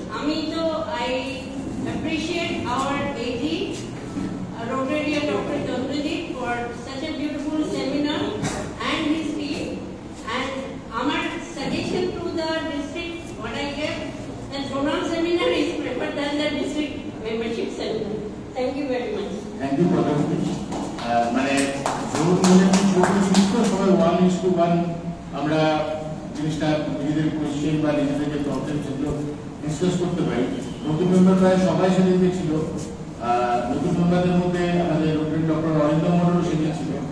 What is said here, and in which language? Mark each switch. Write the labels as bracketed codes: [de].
[bn] আমি তো [en] I appreciate our AG Rotarian Dr. Chandradeep for such a beautiful seminar and his team, and our suggestion to the district, what I get, the zonal seminar is preferred than the district membership seminar. Thank you very much. Thank you, Pradhamji. [bn] মানে জোর মনে ছোট সবাই 1:1 আমরা জিনিসটা নিজেদের question বা নিজেদের যে প্রবলেম সেগুলো ডিসকাস করতে পারি। নতুন মেম্বার প্রায় সবাই সেদিন ছিল। নতুন মেম্বারদের মধ্যে আমাদের রোটারি ডক্টর অরিন্দম মন্ডল সেদিন ছিল।